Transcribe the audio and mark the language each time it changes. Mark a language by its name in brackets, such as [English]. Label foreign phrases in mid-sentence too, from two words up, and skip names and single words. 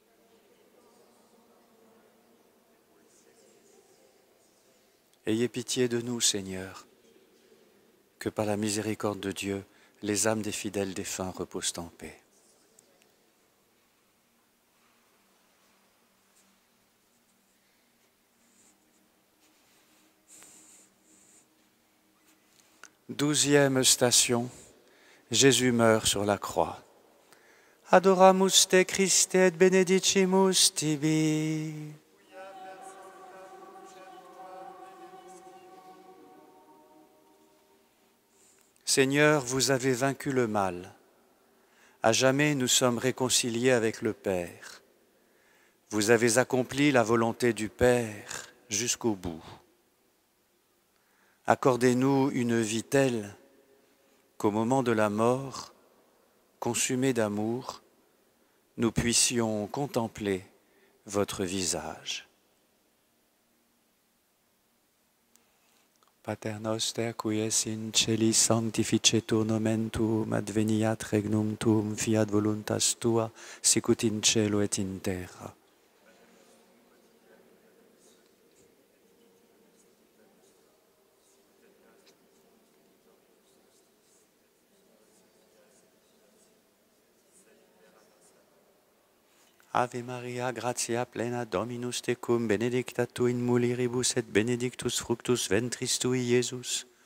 [French] Ayez pitié de nous, Seigneur, que par la miséricorde de Dieu, les âmes des fidèles défunts reposent en paix. Douzième station, Jésus meurt sur la croix. [Latin] Adoramus te Christe et benedicimus tibi. [French] Seigneur, vous avez vaincu le mal. À jamais nous sommes réconciliés avec le Père. Vous avez accompli la volonté du Père jusqu'au bout. Accordez-nous une vie telle qu'au moment de la mort, consumés d'amour, nous puissions contempler votre visage. [Latin] Pater noster, qui es in celis, sanctificetur nomen tuum, adveniat regnum tuum, fiat voluntas tua, sicut in cielo et in terra. Ave Maria, gratia plena Dominus tecum, benedicta tu in mulieribus et benedictus fructus ventris tui, Iesus.